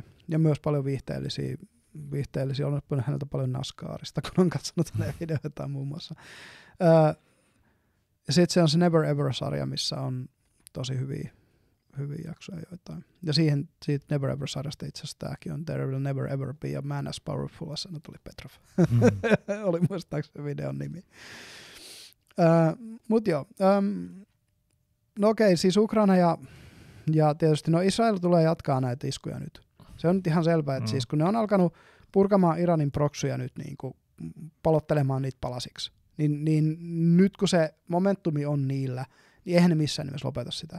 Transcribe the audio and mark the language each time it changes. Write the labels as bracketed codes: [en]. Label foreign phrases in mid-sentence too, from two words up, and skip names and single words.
[fi] Ja myös paljon viihteellisiä. Olen oppinut häneltä paljon NASCARista, kun on katsonut hänen videoitaan muun muassa. Ja sitten se on se Never Ever-sarja, missä on tosi hyviä jaksoja joitain. Ja siitä Never Ever-sarjasta itse asiassa tämäkin on There Will Never Ever Be a Man as Powerful as Anatoly Petrov. Oli muistaakseni videon nimi. Mut joo. no okei, siis Ukraina ja tietysti no Israel tulee jatkaa näitä iskuja nyt. Se on nyt ihan selvää, että siis kun ne on alkanut purkamaan Iranin proksuja nyt niin kuin palottelemaan niitä palasiksi, niin nyt kun se momentumi on niillä, niin eihän ne missään nimessä lopeta sitä.